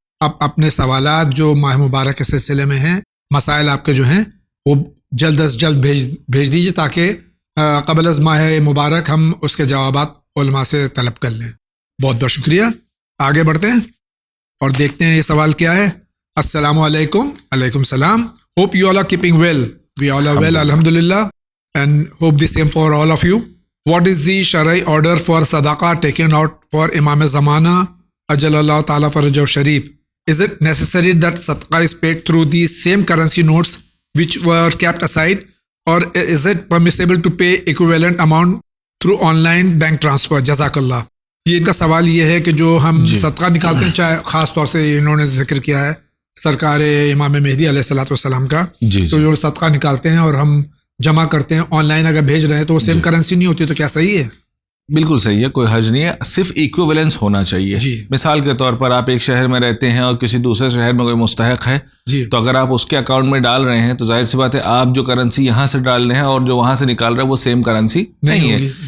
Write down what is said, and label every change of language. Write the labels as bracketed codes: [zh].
[ur] آپ اپنے سوالات جو ماہ مبارک کے سلسلے میں ہیں، مسائل آپ کے جو ہیں وہ جلد از جلد بھیج دیجیے تاکہ قبل از ماہ مبارک ہم اس کے جوابات علماء سے طلب کر لیں. بہت بہت شکریہ. آگے بڑھتے ہیں اور دیکھتے ہیں یہ سوال کیا ہے. السلام علیکم. علیکم السلام. [en] Hope you all are keeping well. We all are well الحمدللہ and hope the same for all of you. What is the Shari order for Sadaqah taken out for Imam Zamana Ajalallah Ta'ala Farajahu Sharif? Is it necessary that Sadaqah is paid through the same currency notes which were kept aside, or is it permissible to pay equivalent amount through online bank transfer? Jazakallah. [ur] یہ ان کا سوال یہ ہے کہ جو ہم صدقہ نکالتے ہیں، چاہے خاص طور سے انہوں نے ذکر کیا ہے سرکار امام مہدی علیہ الصلوۃ والسلام کا، تو جو صدقہ نکالتے ہیں اور ہم جمع کرتے ہیں آن لائن اگر بھیج رہے ہیں تو وہ سیم کرنسی نہیں ہوتی، تو کیا صحیح ہے؟ بالکل صحیح ہے، کوئی حرج نہیں ہے، صرف ایکویولنس ہونا چاہیے. مثال کے طور پر آپ ایک شہر میں رہتے ہیں اور کسی دوسرے شہر میں کوئی مستحق ہے تو اگر آپ اس کے اکاؤنٹ میں ڈال رہے ہیں تو ظاہر سی بات ہے آپ جو کرنسی یہاں سے ڈال رہے ہیں اور جو وہاں سے نکال رہے ہیں وہ سیم کرنسی نہیں ہے.